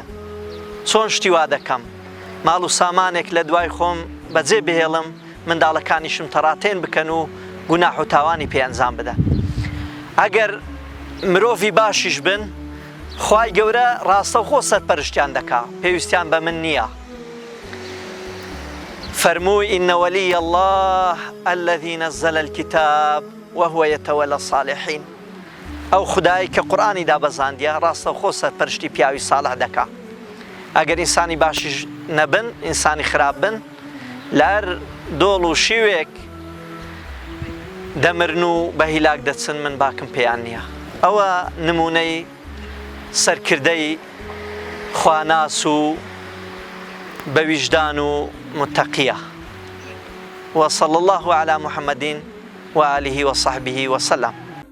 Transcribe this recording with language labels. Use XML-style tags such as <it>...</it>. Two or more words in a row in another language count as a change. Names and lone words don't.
<ckb>چۆن شتی وا دەکەم ماڵ و سامانێک لە دوای خۆم بەجێ بهێڵم، منداڵەکانیشم تەڕاتێن بکەن و گوناح و تاوانی پێ ئەنجام بدەن. ئەگەر مرۆڤی باشیش بن، خوای گەورە ڕاستە و خۆ سەرپەرشتیان دەکا، پێویستیان بە من نییە.</ckb> <ar>فەرمووی ئینە وەلیە الله الذی نەزەل الکتاب وهو يتولى الصالحین.</ar> <ckb>ئەو خودایی کە قورئانی دابەزاندیە ڕاستە و خۆ سەرپەرشتی پیاوی ساڵح دەکا. ئەگەر ئینسانی باشیش نەبن، ئینسانی خراپ بن، لە هەر دۆڵ و شیوێک دەمرن و بە هیلاک دەچن، من باکم پێیان نییە. ئەوە نمونەی سەرکردەی خواناس و بەویژدان و متەقیە.</ckb> <ar>وصلى الله على محمد وآله وصحبه وسلم.</ar>